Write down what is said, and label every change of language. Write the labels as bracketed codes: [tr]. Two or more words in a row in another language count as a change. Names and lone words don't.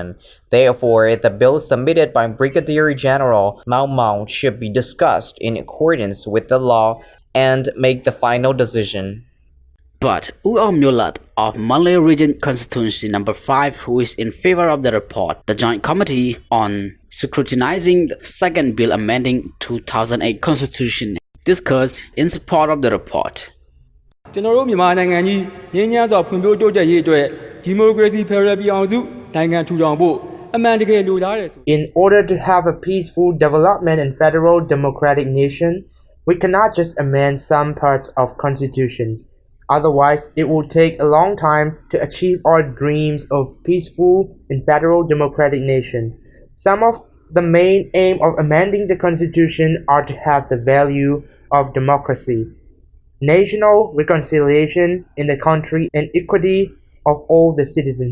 [en] Therefore, the bill submitted by Brigadier General Maung Maung should be discussed in accordance with the law and make the final decision. But Uom Mulat of Malay Region Constituency number 5, who is in favor of the report, the Joint Committee on scrutinizing the second bill amending 2008 Constitution, discussed in support of the report. [my] ကျွန်တော်တို့မြန်မာနိုင်ငံကြီးငြိမ်းချမ်းစွာဖွံ့ဖြိုးတိုးတက်ရေးအတွက်ဒီမိုကရေစီဖက်ဒရယ်ပြည်အောင်စုနိုင်ငံထူထောင်ဖို့အမှန်တကယ်လိုလားတယ်ဆို [en] In order to have a peaceful development and federal democratic nation, we cannot just amend some parts of constitutions. Otherwise, it will take a long time to achieve our dreams of peaceful and federal democratic nation. Some of the main aim of amending the constitution are to have the value of democracy, national reconciliation in the country, and equity of all the citizens.